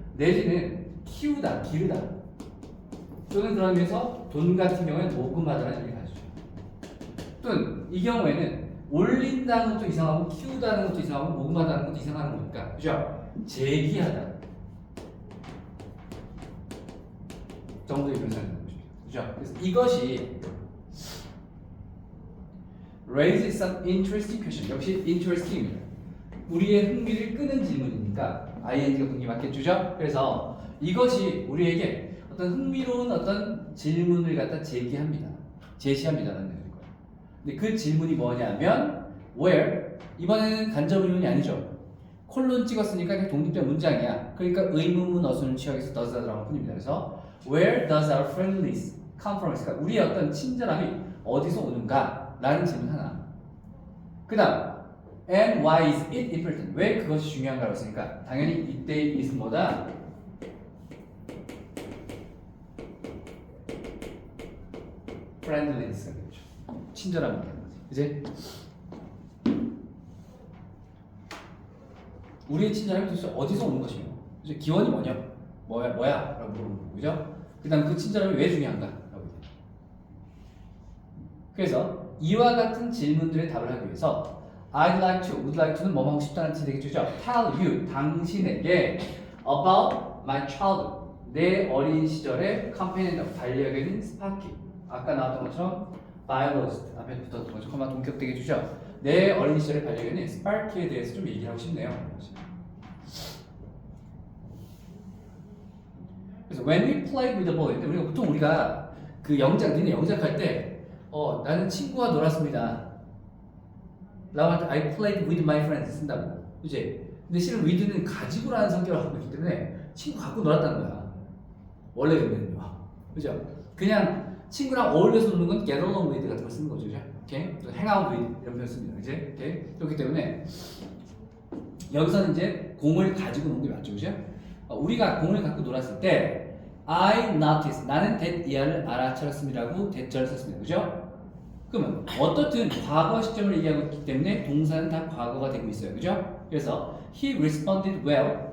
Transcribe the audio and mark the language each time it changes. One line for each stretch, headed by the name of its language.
Korean: 내지는 키우다, 기르다 또는 그러면서 돈 같은 경우에는 모금하다라는 의미가 가지죠. 또는 이 경우에는 올린다는 것도 이상하고 키우다는 것도 이상하고 모금하다는 것도 이상한 거니까 그죠? 제기하다 정도의 변상이 나는 것입니다. 그죠? 그래서 이것이
English: raise some interesting question.
Korean: 역시 interesting입니다. 우리의 흥미를 끄는 질문이니까 ing가 분명히 맞겠죠? 그래서 이것이 우리에게 어떤 흥미로운 어떤 질문을 갖다 제시합니다라는 거예요. 근데 그 질문이 뭐냐면 where 이번에는 간접 의문이 아니죠. 콜론 찍었으니까 그냥 독립된 문장이야. 그러니까 의문문 어순을 취하기 위해서 does가 들어간 뿐입니다. 그래서
English: where does our friendliness come from?
Korean: 그러니까 우리의 어떤 친절함이 어디서 오는가? 라는 질문 하나. 그 다음
English: and why is it important?
Korean: 왜 그것이 중요한가라고 했으니까 당연히 이때의 it은 뭐다? friendliness가 되죠. 친절함이라는 거지. 그지? 우리의 친절함이 도대체 어디서 오는 것이며 그죠? 기원이 뭐야? 라고 물어보는 거고 그죠? 그 다음 그 친절함이 왜 중요한가? 라고 얘기해요. 그래서 이와 같은 질문들에 답을 하기 위해서
English: I'd like to, would like to
Korean: 는 뭐뭐 하고 싶다는 뜻이 되겠죠?
English: Tell you,
Korean: 당신에게
English: about my childhood,
Korean: 내 어린 시절의 컴패니언, 반려견인 스파키. 아까 나왔던 것처럼 biologist, 앞에 붙었던 것처럼 컴마 동격되게 주죠. 내 어린 시절의 반려견인 스파키에 대해서 좀 얘기를 하고 싶네요. 그래서
English: when we played with the boy,
Korean: 우리가 보통 그 니네 영작할 때 나는 친구와 놀았습니다. 라고 할 때
English: I played with my friends
Korean: 쓴다고. 그치? 근데 실은 with는 가지고라는 성격을 갖고 있기 때문에 친구 갖고 놀았다는 거야. 원래 의미는요. 그죠? 그냥 친구랑 어울려서 노는 건
English: get along with
Korean: 같은 걸 쓰는 거죠. 그죠? 오케이? 또
English: hang out with
Korean: 이런 표현 씁니다. 그치? 오케이? 그렇기 때문에 여기서는 이제 공을 가지고 노는 게 맞죠. 그죠? 우리가 공을 갖고 놀았을 때
English: I noticed,
Korean: 나는 that 이하를 알아차렸습니다라고 that절을 썼습니다. 그죠? 그러면 어떻든 과거 시점을 얘기하고 있기 때문에 동사는 다 과거가 되고 있어요. 그죠? 그래서
English: he responded well.